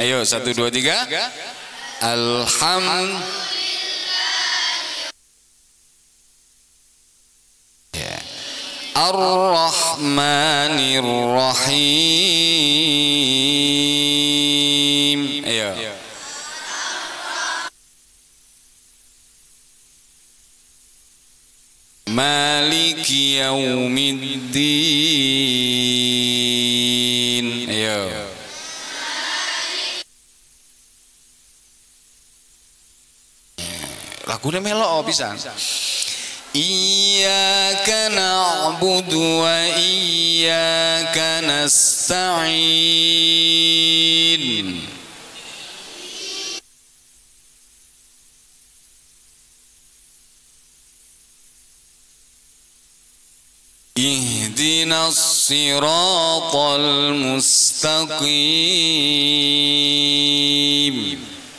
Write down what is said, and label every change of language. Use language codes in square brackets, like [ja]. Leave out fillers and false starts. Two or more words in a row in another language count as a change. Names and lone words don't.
[su] Ayo 1 2 3. [ar] الرحمن الرحيم. [su] Ayo. [ar] مالك يوم الدين. [su] Ayo. Lagunya melok pisan. [ar] إياك نعبد وإياك نستعين. اهدنا الصراط المستقيم.